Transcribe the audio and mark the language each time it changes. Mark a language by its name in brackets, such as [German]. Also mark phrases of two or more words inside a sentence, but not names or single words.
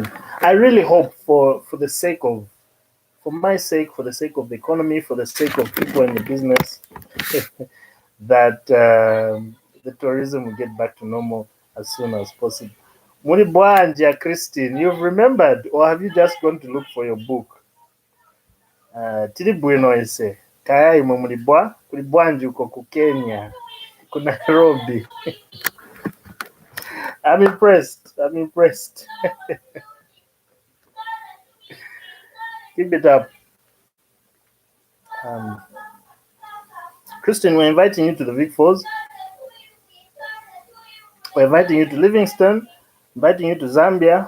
[English] I really hope for my sake, for the sake of the economy, for the sake of people in the business, that the tourism will get back to normal as soon as possible. [Nyanja] Munibwanja [English] Christine, you've remembered, or have you just gone to look for your book? [Nyanja] Tiri bwino ese kaya imwe mulibwanja uko ku Kenya, ku Nairobi. [English] I'm impressed. I'm impressed. Keep it up. Um, Christian, we're inviting you to the Big Falls. We're inviting you to Livingston, inviting you to Zambia.